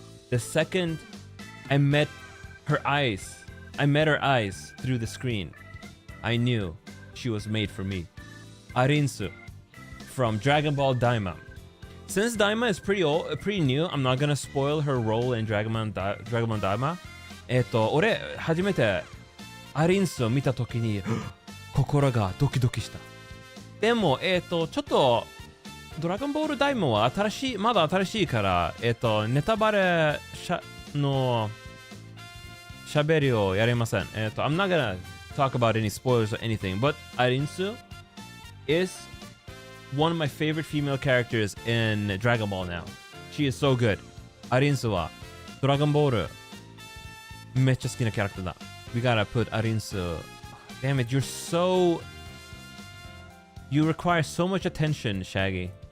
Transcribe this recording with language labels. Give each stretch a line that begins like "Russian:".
English: The second I met her eyes through the screen, I knew she was made for me. Arinsu from Dragon Ball Daima. Since Daima is pretty new, I'm not gonna spoil her role in Dragon Ball Daima.
Japanese: 俺初めてアリンスを見たときに心がドキドキした。でもちょっとドラゴンボールダイモはまだ新しいからネタバレの喋りをやれません。
English: I'm not gonna talk about any spoilers or anything, but Arinsu is one of my favorite female characters in Dragon Ball now. She is so good.
Japanese: Arinsu はドラゴンボールめっちゃ好きなキャラクターだ。
English: We gotta put Arinsu. Damn it, you require so much attention, Shaggy.